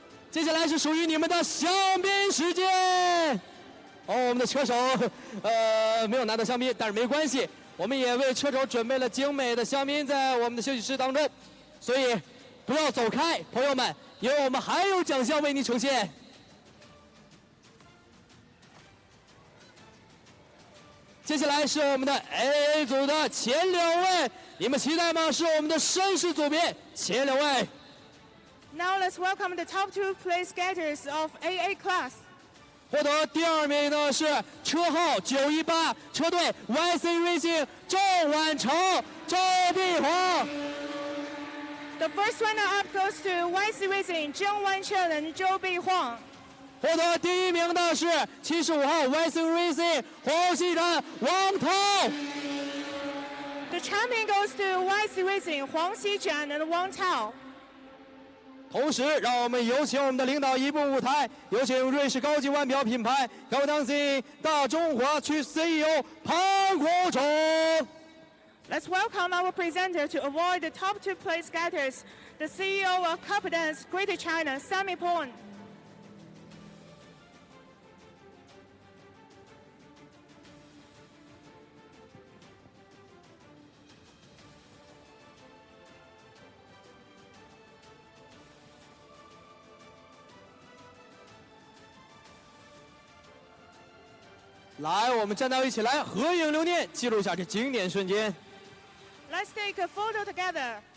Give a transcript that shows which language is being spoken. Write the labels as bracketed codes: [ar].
[zh] 接下来是属于你们的香槟时间。哦，我们的车手没有拿到香槟，但是没关系，我们也为车手准备了精美的香槟在我们的休息室当中，所以不要走开，朋友们，因为我们还有奖项为您呈现。接下来是我们的 AA 组的前2位，你们期待吗？是我们的绅士组别前2位。 [en] Now let's welcome the top two place skaters of AA class. [zh] 获得第2名呢是车号918车队 YC Racing 郑婉成、周碧华。 [en] The first runner-up goes to YC Racing 郑万成 and 周碧华。 [zh] 获得第1名的是75号 YC Racing 黄锡展、王涛。 [en] The champion goes to YC Racing 黄锡展 and 王涛。 [zh] 同时，让我们有请我们的领导移步舞台，有请瑞士高级腕表品牌高档 C 大中华区 CEO 潘国忠。 [en] Let's welcome our presenter to award the top two place skaters, the CEO of Cabadance Greater China, Sammy Pong. [zh] 来，我们站到一起来合影留念，记录一下这经典瞬间。 [en] Let's take a photo together.